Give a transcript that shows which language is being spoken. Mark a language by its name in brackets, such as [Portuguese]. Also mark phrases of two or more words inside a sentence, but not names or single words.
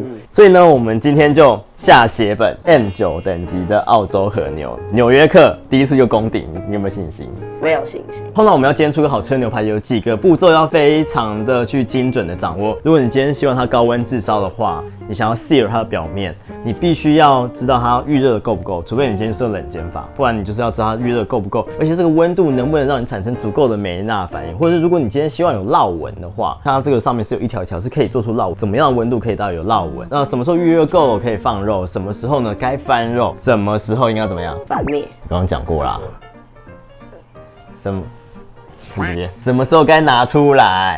[Chinese] 所以呢，我們今天就下血本 M9 等級的澳洲和牛，紐約客第一次就攻頂，你有沒有信心？沒有信心。通常我們要煎出一個好吃的牛排，有幾個步驟要非常的去精準的掌握。如果你今天希望它高溫炙燒的話，你想要 sear 它的表面，你必須要知道它預熱的夠不夠，除非你今天是用冷煎法，不然你就是要知道它預熱夠不夠，而且這個溫度能不能讓你產生足夠的梅納反應，或者是如果你今天希望有烙紋的話，看它這個上面是有一條一條是可以做出烙紋，怎麼樣的溫度可以到有烙紋？那什麼時候預熱夠可以放肉？什麼時候呢該翻肉？什麼時候應該怎麼樣？翻面。剛剛講過啦。什麼時候該拿出來？